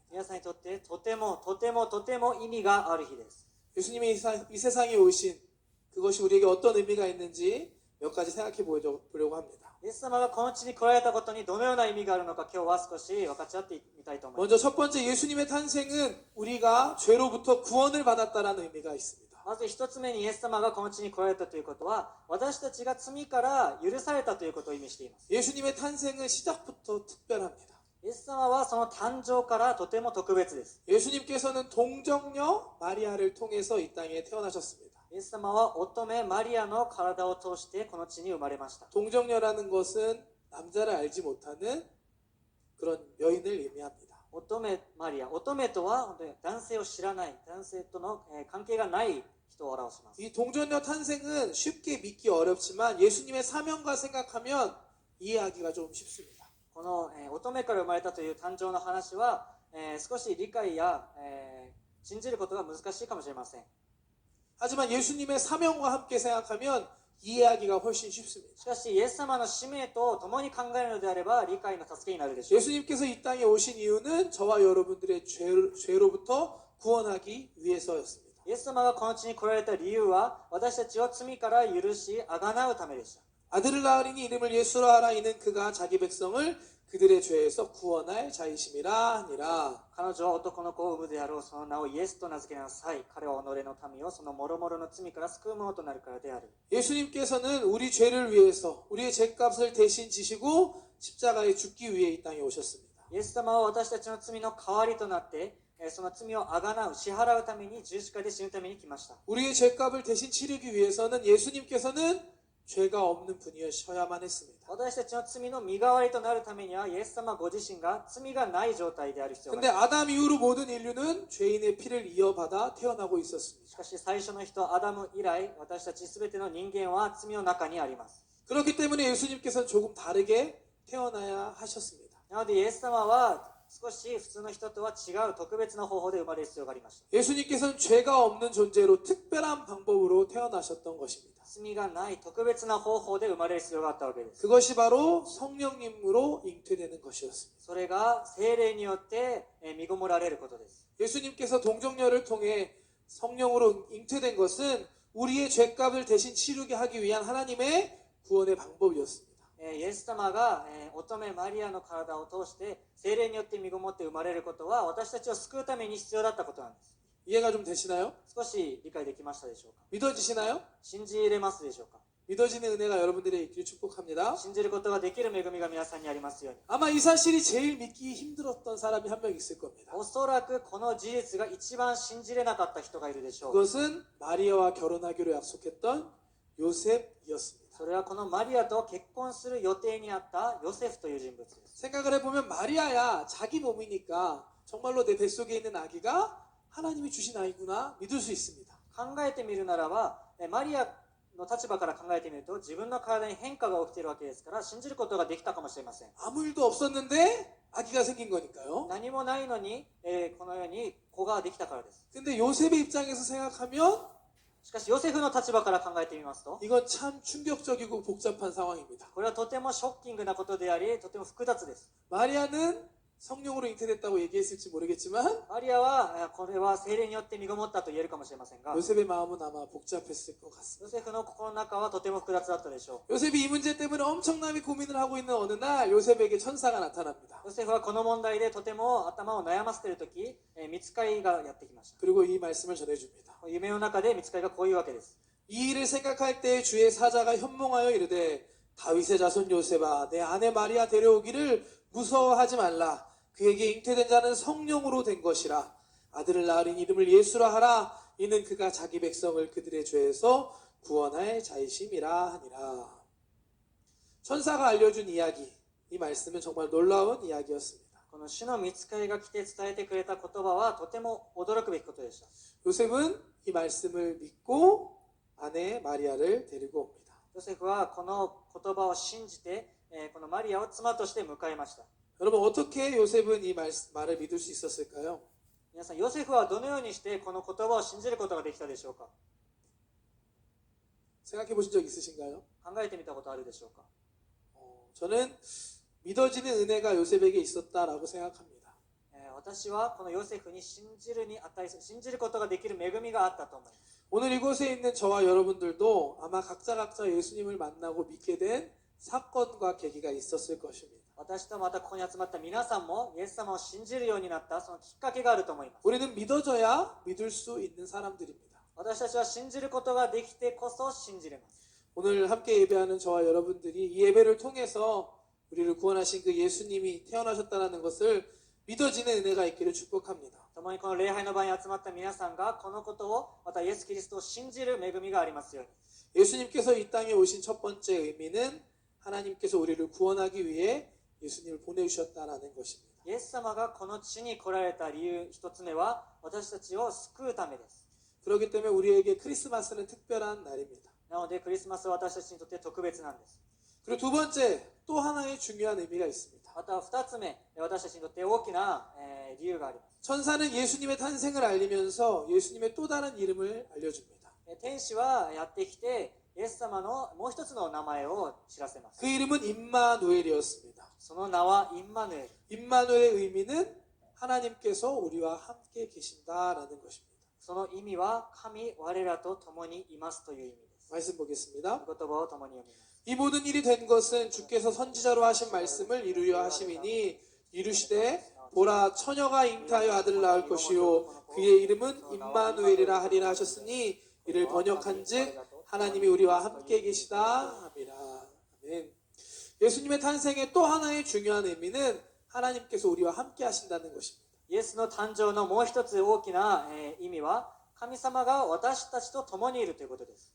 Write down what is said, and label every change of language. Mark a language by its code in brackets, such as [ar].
[ja] 皆さんにとってとても意味がある日です。 [ko] 예수님이 이 세상에 오신 그것이 우리에게 어떤 의미가 있는지 몇 가지 생각해 보려고 합니다. [ja] イエス様がこの地に来られたことにどのような意味があるのか今日は少し分かち合ってみたいと思います。 [ko] 먼저 첫 번째 예수님의 탄생은 우리가 죄로부터 구원을 받았다라는 의미가 있습니다. [ja] まず一つ目にイエス様がこの地に来られたということは私たちが罪から許されたということを意味しています。 [ko] 예수님의 탄생은 시작부터 특별합니다. [ja] イエス様はその誕生からとても特別です。 [ko] 예수님께서는 동정녀 마리아를 통해서 이 땅에 태어나셨습니다. [ja] イエス様は乙女マリアの体を通してこの地に生まれました。 [ko] 동정녀라는 것은 남자를 알지 못하는 그런 여인을 의미합니다. [ja] 乙女マリア、乙女とは男性を知らない、男性との関係がない人を表します。 [ko] 이 동정녀 탄생은 쉽게 믿기 어렵지만 예수님의 사명과 생각하면 이해하기가 좀 쉽습니다. [ja] この乙女から生まれたという誕生の話は、少し理解や、信じることが難しいかもしれません。 [ko] 하지만 예수님의 사명과 함께 생각하면 이해하기가 훨씬 쉽습니다. [ja] しかしイエス様の使命と共に考えるのであれば理解の助けになるでしょう。 [ko] 예수님께서 이 땅에 오신 이유는 저와 여러분들의 죄로부터 구원하기 위해서였습니다. [ja] イエス様がこの地に来られた理由は私たちを罪から許し贖うためでした。 [ko] 아들을 낳으리니 이름을 예수로 하라. 이는 그가 자기 백성을 그들의 죄에서 구원할 자이심이라 하니라. [ja] 彼女は男の子を産むであろう。その名をイエスと名付けなさい。彼は己の民をその諸々の罪から救うものとなるからである。 [ko] 예수님께서는 우리 죄를 위해서 우리의 죄값을 대신 지시고 십자가에 죽기 위해 이 땅에 오셨습니다. [ja] イエス様は私たちの罪の代わりとなってその罪をあがなう、支払うために十字架で死ぬために来ました。 [ko] 우리의 죄값을 대신 치르기 위해서는 예수님께서는 죄가 없는 분이셔야만 했습니다. [ja] 私たちの罪の身代わりとなるためにはイエス様ご自身が罪がない状態である必要があ [ko] 근데 [ja] ります。 [ko] 아담 이후로 모든 인류는 죄인의 피를 이어받아 태어나고 있었습니다. [ja] しかし最初の人アダム以来、私たちすべての人間は罪の中にあります。 [ko] 그렇기 때문에 예수님께서는 조금 다르게 태어나야 하셨습니다. [ja] なのでイエス様は少し普通の人とは違う特別な方法で生まれる必要がありました。 [ko] 예수님께서는 죄가 없는 존재로 특별한 방법으로 태어나셨던 것입니다. [ja] 罪がない特別な方法で生まれる必要があったわけです。 [ko] 그것이 바로 성령님으로 잉태되는 것이었습니다. [ja] それが聖霊によって身ごもられることです。 [ko] 예수님께서 동정녀를 통해 성령으로 잉태된 것은 우리의 죄값을 대신 치르게 하기 위한 하나님의 구원의 방법이었습니다. [ja] イエス様が乙女マリアの体を通して聖霊によって身ごもって生まれることは私たちを救うために必要だったことなんです。 [ko] 이해가 좀 되시나요? [ja] 少し理解できましたでしょうか。 [ko] 믿어지시나요? [ja] 信じれますでしょうか。 [ko] 믿어지는 은혜가 여러분들의 있기를 축복합니다. [ja] 信じることができる恵みが皆さんにありますように。 [ko] 아마 이 사실이 제일 믿기 힘들었던 사람이 한 명 있을 겁니다. [ja] おそらくこの事実が一番信じれなかった人がいるでしょう。 [ko] 그것은 마리아와 결혼하기로 약속했던 요셉이었습니다. [ja] それはこのマリアと結婚する予定にあったヨセフという人物です。 [ko] 생각을 해보면 마리아야 자기 몸이니까 정말로 내 뱃속에 있는 아기가 하나님이 주신 아이구나 믿을 수 있습니다. [ja] 考えてみるならば、マリアの立場から考えてみると自分の体に変化が起きているわけですから信じることができたかもしれません。 [ko] 아무 일도 없었는데 아기가 생긴 거니까요. [ja] 何もないのに、このように子ができたからです。 [ko] 근데 요셉의 입장에서 생각하면 [ja] しかしヨセフの立場から考えてみますと [ko] 이건 참 충격적이고 복잡한 상황입니다. [ja] これはとてもショッキングなことでありとても複雑です。 [ko] 마리아는 성령으로 잉태됐다고 얘기했을지 모르겠지만 [ja] マリアはこれは聖霊によって身ごもったと言えるかもしれませんが [ko] 요셉의 마음은 아마 복잡했을 것 같습니다. [ja] ヨセフの心の中はとても複雑だったでしょ [ko] 요셉이 이 문제 때문에 엄청나게 고민을 하고 있는 어느 날 요셉에게 천사가 나타납니다. [ja] う。ヨセフはこの問題でとても頭を悩ませているとき、御使いがやってきました。 [ko] 그리고 이 말씀을 전해줍니다. [ja] 夢の中で御使いがこういうわけです。 [ko] 이 일을 생각할 때 주의 사자가 현몽하여 이르되 다윗의 자손 요셉아 내 아내 마리아 데려오기를 무서워하지 말라. 그에게 잉태된 자는 성령으로 된 것이라. 아들을 낳으린 이름을 예수라 하라. 이는 그가 자기 백성을 그들의 죄에서 구원할 자이심이라 하니라. 천사가 알려준 이야기, 이 말씀은 정말 놀라운 이야기였습니다. [ja] この主の御使いが来て伝えてくれた言葉はとても驚くべきことでした。 [ko] 요셉은 이 말씀을 믿고 아내 마리아를 데리고 옵니다. [ja] ヨセフはこの言葉を信じて、このマリアを妻として迎えました。 [ko] 여러분 어떻게 요셉은 이 말을 믿을 수 있었을까요? [ja] 皆さん、ヨセフはどのようにしてこの言葉を信じることができたでしょうか。 [ko] 생각해 보신 적 있으신가요? [ja] 考えてみたことあるでしょうか。 [ko] 저는 믿어지는 은혜가 요셉에게 있었다라고 생각합니다. [ja] 私はこのヨセフに信じるに値する、信じることができる恵みがあったと思います。 [ko] 오늘 이곳에 있는 저와 여러분들도 아마 각자 예수님을 만나고 믿게 된 사건과 계기가 있었을 것입니다. [ja] 私とまたここに集まった皆さんもイエス様を信じるようになったそのきっかけがあると思います。 [ko] 우리는 믿어져야 믿을 수 있는 사람들입니다. [ja] 私たちは信じることができてこそ信じれます。 [ko] 오늘 함께 예배하는 저와 여러분들이 이 예배를 통해서 우리를 구원하신 그 예수님이 태어나셨다는 것을 믿어지는 은혜가 있기를 축복합니다. [ja] 共にこの礼拝の場に集まった皆さんがこのことをまたイエス・キリストを信じる恵みがありますように。 [ko] 예수님께서 이 땅에 오신 첫 번째 의미는 하나님께서 우리를 구원하기 위해 예수님을 보내주셨다는 것입니다. [ja] イエス様がこの地に来られた理由一つ目は私たちを救うためです。 [ko] 그렇기 때문에 우리에게 크리스마스는 특별한 날입니다. [ja] なのでクリスマスは私たちにとって特別なんです。 [ko] 그리고 두 번째 또 하나의 중요한 의미가 있습니다. [ja] また二つ目、私たちにとって大きな理由があります。 [ko] 천사는 예수님의 탄생을 알리면서 예수님의 또 다른 이름을 알려줍니다. [ja] 天使はやってきてイエス様のもう一つの名前を知らせます。 [ko] 그 이름은 임마누엘이었습니다. [ja] その名はインマヌエル。 [ko] 임마누엘의 의미는 하나님께서 우리와 함께 계신다라는 것입니다. [ja] その意味は神我らと共にいますという意味です。 [ko] 말씀 보겠습니다. [ja] 言葉を共に読みます。 [ko] 이 모든 일이 된 것은 주께서 선지자로 하신 말씀을 이루려 하심이니 이르시되 보라 처녀가 잉태하여 아들을 낳을 것이요 그의 이름은 임마누엘이라 하리라 하셨으니 이를 번역한즉 하나님이 우리와 함께 계시다 함이라. 아멘. 예수님의 탄생의 또 하나의 중요한 의미는 하나님께서 우리와 함께 하신다는 것입니다. [ja] イエスの誕生のもう一つ大きな意味は神様が私たちと共にいるということです。